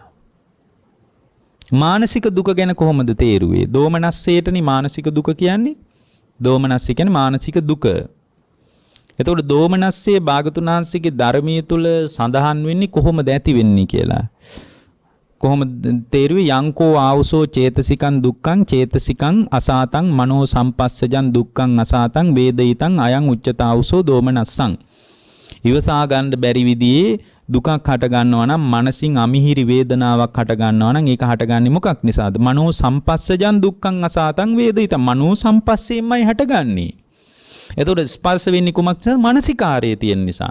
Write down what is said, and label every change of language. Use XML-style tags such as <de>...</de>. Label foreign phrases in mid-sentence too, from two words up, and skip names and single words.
<si>මානසික දුක ගැන කොහොමද තේරුවේ? දෝමනස්සයටනේ මානසික දුක කියන්නේ. දෝමනස්සය කියන්නේ මානසික දුක. එතකොට දෝමනස්සයේ භාගතුන් වහන්සේගේ ධර්මයේ තුල සඳහන් වෙන්නේ කොහොමද ඇති වෙන්නේ කියලා. කොහොමද තේරුවේ?</si> <pi>යංකෝ ආවුසෝ චේතසිකං දුක්ඛං චේතසිකං අසාතං මනෝ සම්පස්සජං දුක්ඛං අසාතං වේදිතං අයං උච්චතාවුසෝ දෝමනස්සං.</pi> <si>ඉවසා ගන්න බැරි විදිහේ දුකක් හට ගන්නවා නම්, මනසින් අමිහිරි වේදනාවක් හට ගන්නවා නම්, ඒක හටගන්නේ මොකක් නිසාද?</si> <pi>මනෝ සම්පස්සජං දුක්ඛං අසාතං වේදිතං.</pi> <si>මනෝ සම්පස්සෙන්මයි හටගන්නේ. එතකොට ස්පර්ශ වෙන්නේ කුමක් නිසාද? මානසිකාරයේ තියෙන නිසා.</si>